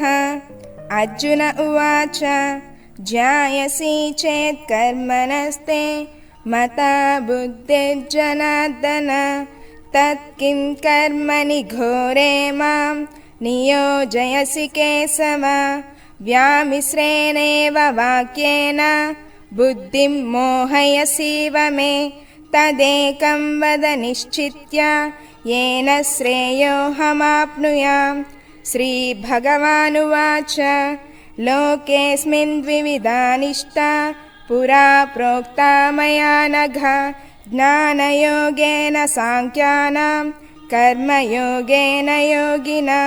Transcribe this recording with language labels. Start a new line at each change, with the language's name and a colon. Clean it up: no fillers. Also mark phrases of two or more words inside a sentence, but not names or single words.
Sanskrit: అర్జున ఉవాచ జ్ఞాయసి చేత్ కర్మణస్తే మతా బుద్ధిర్జనార్దన తత్ కిం కర్మణి ఘోరే మాం నియోజయసి కేశవ. వ్యామిశ్రేణేవ వాక్యేన బుద్ధిం మోహయసీవ మే తదేకం వద నిశ్చిత్య येन श्रेयोऽहमाप्नुयाम्. श्रीभगवानुवाच लोकेऽस्मिन् द्विविधा निष्ठा पुरा प्रोक्ता मया नघ. ज्ञानयोगेन साङ्ख्यानां कर्मयोगेन योगिनां.